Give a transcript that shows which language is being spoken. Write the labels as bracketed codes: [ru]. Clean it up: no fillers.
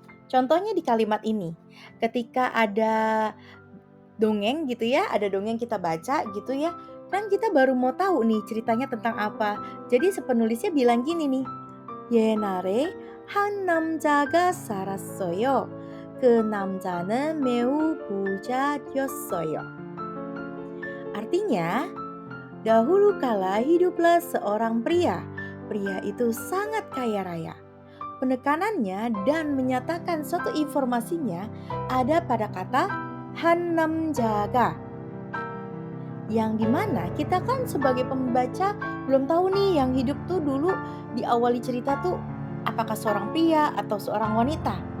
[id] Contohnya di kalimat ini, ketika ada dongeng gitu ya, ada dongeng kita baca gitu ya, kan kita baru mau tahu nih ceritanya tentang apa. Jadi penulisnya bilang gini nih, [ko] 옛날에 한 남자가 살았어요. 그 남자는 매우 부자였어요. [id] Artinya, dahulu kala hiduplah seorang pria. Pria itu sangat kaya raya. Penekanannya dan menyatakan suatu informasinya ada pada kata [ko] 한 남자가, [id] yang dimana kita kan sebagai pembaca belum tahu nih yang hidup tuh dulu diawali cerita tuh apakah seorang pria atau seorang wanita.